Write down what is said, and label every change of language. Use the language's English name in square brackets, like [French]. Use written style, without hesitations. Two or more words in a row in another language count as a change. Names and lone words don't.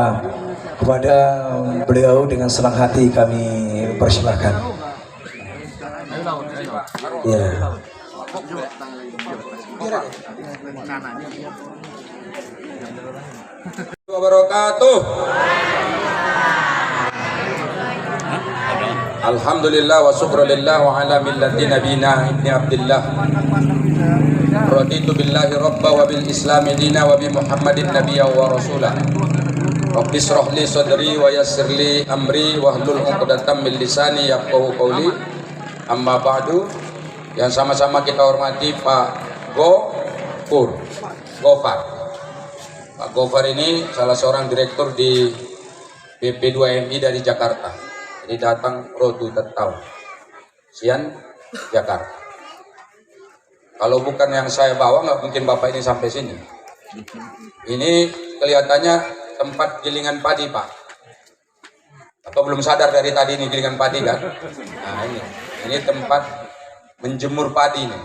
[Indonesian] Kepada beliau dengan senang hati kami persilahkan. Ya. Wabarakatuh. [Arabic] الحمد لله وشكر لله وعلى ملة نبينا ابن عبد الله. رضيت بالله ربا وبالإسلام دينا وبمحمد نبيا ورسولا. رب اشرح لي صدري ويسر لي أمري واحلل عقدة من لساني يفقهوا قولي. أما بعد. [Indonesian] Yang sama-sama kita hormati Pak Gofar. Pak Gofar ini salah seorang direktur di BP2MI dari Jakarta. Jadi datang rotu tetau. Sian Jakarta. Kalau bukan yang saya bawa nggak mungkin Bapak ini sampai sini. Ini kelihatannya tempat gilingan padi, Pak. Atau belum sadar dari tadi ini gilingan padi kan? Nah ini tempat menjemur padi nih.